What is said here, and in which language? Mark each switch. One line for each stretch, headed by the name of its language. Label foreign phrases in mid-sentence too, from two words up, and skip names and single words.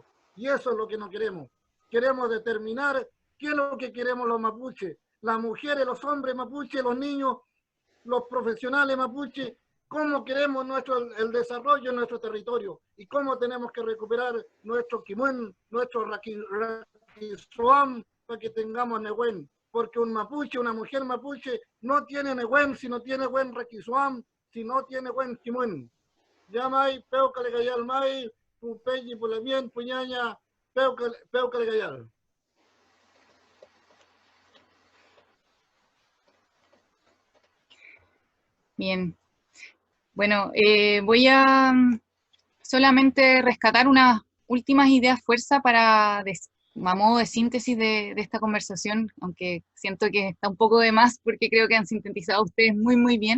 Spanish: Y eso es lo que no queremos. Queremos determinar qué es lo que queremos los mapuches, las mujeres, los hombres mapuches, los niños, los profesionales mapuche, cómo queremos el desarrollo en nuestro territorio y cómo tenemos que recuperar nuestro Kimuen, nuestro Raquizoam, para que tengamos Nehuen. Porque un mapuche, una mujer mapuche, no tiene Nehuen si no tiene buen Raquizoam, si no tiene buen Kimuen.
Mapuche: Llamai, Peucale Gayal Mai, Pupeyi, Pulemien, Puñaña, Peucale Gayal.
Spanish: Bien. Bueno, voy a solamente rescatar unas últimas ideas fuerza a modo de síntesis de esta conversación, aunque siento que está un poco de más porque creo que han sintetizado ustedes muy, muy bien.